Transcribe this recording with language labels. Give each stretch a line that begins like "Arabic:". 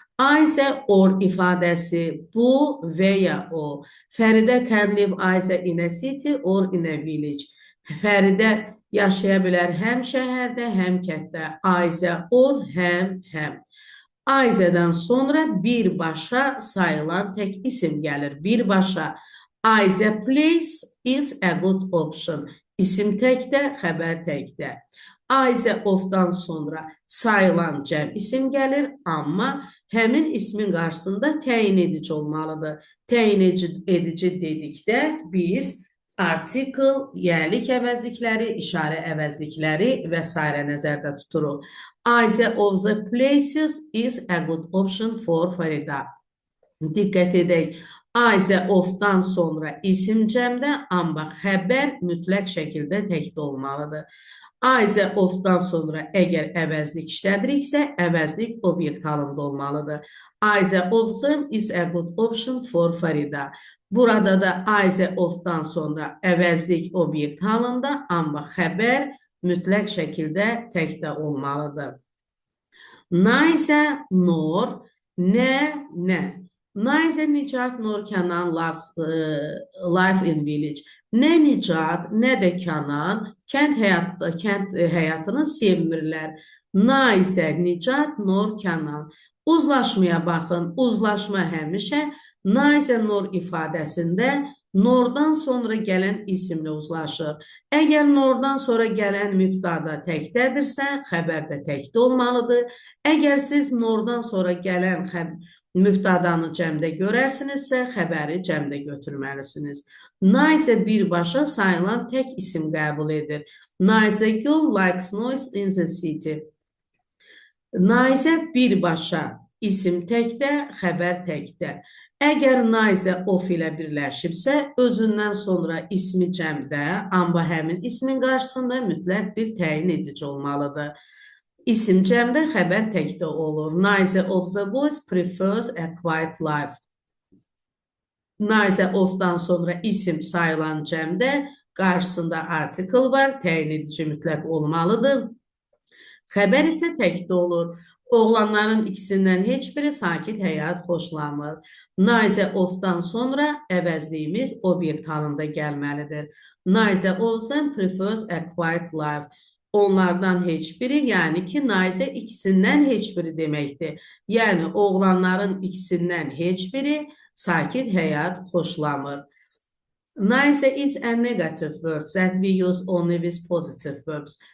Azerbaijani: Either or ifadəsi bu və ya o.
English: Fəridə can live either in a city or in a village.
Azerbaijani: Fəridə yaşaya bilər həm şəhərdə, həm kənddə. Either or, həm. Either'dan sonra birbaşa sayılan tək isim gəlir. Birbaşa.
English: Either place is a good option.
Azerbaijani: İsim təkdə, xəbər təkdə. Either of-dan sonra sayılan cəm isim gəlir, amma həmin ismin qarşısında təyin edici olmalıdır. Təyin edici dedikdə biz article, yerlik əvəzlikləri, işarə əvəzlikləri və s. nəzərdə tuturuq.
English: Either of the places is a good option for Farida.
Azerbaijani: Diqqət edək. Either of-dan sonra isim cəmdə, amma xəbər mütləq şəkildə təkdə olmalıdır. Either of-dan sonra əgər əvəzlik işlədiriksə, əvəzlik obyekt halında olmalıdır.
English: Either of them is a good option for Farida.
Azerbaijani: Burada da either of-dan sonra əvəzlik obyekt halında, amma xəbər mütləq şəkildə təkdə olmalıdır.
English: Neither nor, nə. Neither Nicat nor Kənan live in village.
Azerbaijani: Nə Nicat, nə də Kənan kənd həyatını sevmirlər. Neither Nicat nor Kənan. Uzlaşmaya baxın. Uzlaşma həmişə neither nor ifadəsində nordan sonra gələn isimlə uzlaşır. Əgər nordan sonra gələn mübtada təkdədirsə, xəbər də təkdə olmalıdır. Əgər siz nordan sonra gələn mübtadanı cəmdə görərsinizsə, xəbəri cəmdə götürməlisiniz. Neither birbaşa sayılan tək isim qəbul edir.
English: Neither girl likes noise in the city.
Azerbaijani: Neither birbaşa isim təkdə, xəbər təkdə. Əgər neither of ilə birləşibsə, özündən sonra ismi cəmdə, amma həmin ismin qarşısında mütləq bir təyin edici olmalıdır. İsim cəmdə, xəbər təkdə olur.
English: Neither of the boys prefers a quiet life.
Azerbaijani: Neither of-dan sonra isim sayılan cəmdə, qarşısında article var, təyin edici mütləq olmalıdır. Xəbər isə təkdə olur. Oğlanların ikisindən heç biri sakit həyat xoşlamır. Neither of-dan sonra əvəzliyimiz obyekt halında gəlməlidir.
English: Neither of them prefers a quiet life.
Azerbaijani: Onlardan heç biri, yəni ki, neither ikisindən heç biri deməkdir. Yəni, oğlanların ikisindən heç biri sakit həyat xoşlamır.
English: Nice is a negative word that we use only with positive verbs.